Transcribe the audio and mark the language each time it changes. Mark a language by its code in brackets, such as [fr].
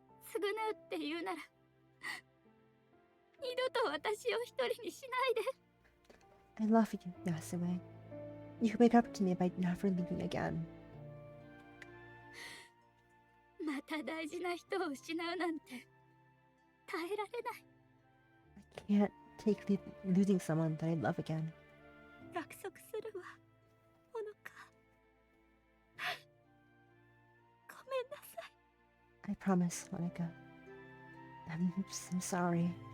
[ja] 償うって言うなら、二度と私を一人にしないで。 [en] I love you, Yasue. You can wake up to me by never leaving again. [ja] また大事な人を失うなんて耐えられない。 [en] I can't take losing someone that I love again. [ja] 約束するわ、ほのか。ごめんなさい。 [en] I promise, Monica. I'm so sorry.